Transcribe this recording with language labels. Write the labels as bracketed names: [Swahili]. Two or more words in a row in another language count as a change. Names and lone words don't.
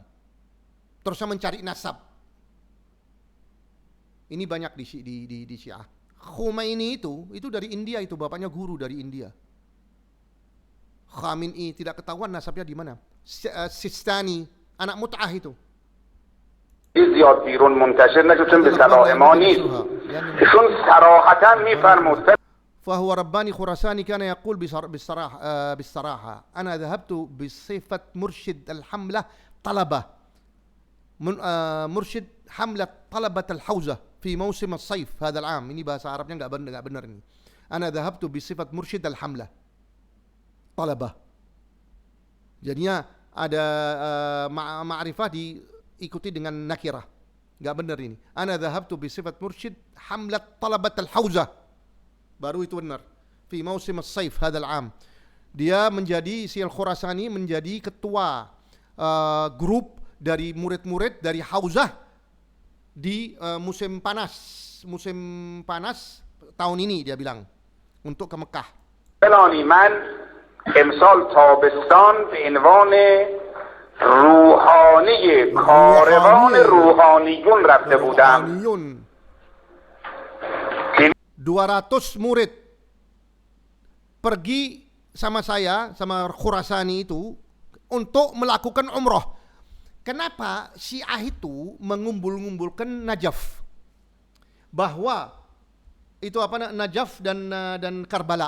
[Indonesian] Terusnya mencari nasab. Ini banyak di Syiah. Khomeini itu dari India, itu bapaknya guru dari India. Khamenei tidak ketahuan nasabnya di mana. Sistani, anak mut'ah itu. [Persian] زیاد بیرون منتشر نشد چون به صلاح ما نیست ایشون صراحتا میفرمود [Arabic] فهو رباني خراساني كان يقول بالصراحة أنا ذهبت بصفة مرشد الحملة طلبة مرشد حملة طلبة الحوزة في موسم الصيف هذا العام. [Indonesian] Ini bahasa Arabnya enggak benar ini. [Arabic] أنا ذهبت بصفة مرشد الحملة طلبة. [Indonesian] Jadinya ada ma'rifah diikuti dengan nakirah. Enggak benar ini. [Arabic] أنا ذهبت بصفة مرشد حملة طلبة الحوزة. [Indonesian] Baru itu benar. [Arabic] في موسم الصيف هذا العام. [Indonesian] Dia menjadi si Al-Khurasani menjadi ketua grup dari murid-murid dari Hauzah di musim panas tahun ini dia bilang untuk ke Mekah. [Persian] فلانی من امسال تابستان به عنوان روحانی کاروان روحانیون رفته بودم. [Indonesian] 200 murid pergi sama saya, sama Khurasani itu untuk melakukan umroh. Kenapa Syiah itu mengumpul-ngumpulkan Najaf? Bahwa itu apa, Najaf dan Karbala.